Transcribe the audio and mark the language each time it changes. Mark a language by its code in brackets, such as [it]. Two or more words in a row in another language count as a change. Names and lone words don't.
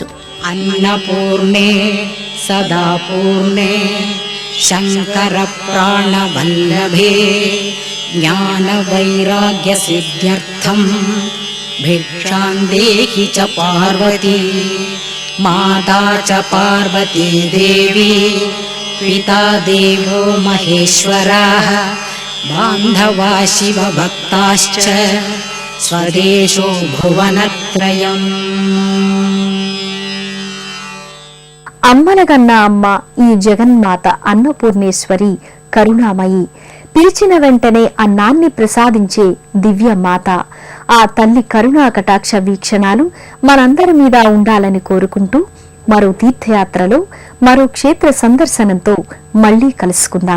[sa] अन्नपूर्णे सदा पूर्णे शंकर प्राणवल्लभे ज्ञानवैराग्यसिद्ध्यर्थं भिक्षां देहि च पार्वती माता च पार्वती देवी पिता देवो महेश्वरः बान्धवा शिवभक्ताश्च स्वदेशो भुवनत्रयम्. [te] అమ్మలగన్న అమ్మ ఈ జగన్మాత అన్నపూర్ణేశ్వరి కరుణామయి. పిలిచిన వెంటనే అన్నాన్ని ప్రసాదించే దివ్య మాత. ఆ తల్లి కరుణా కటాక్ష వీక్షణాలు మనందరి మీద ఉండాలని కోరుకుంటూ మరో తీర్థయాత్రలో మరో క్షేత్ర సందర్శనంతో మళ్లీ కలుసుకుందాం.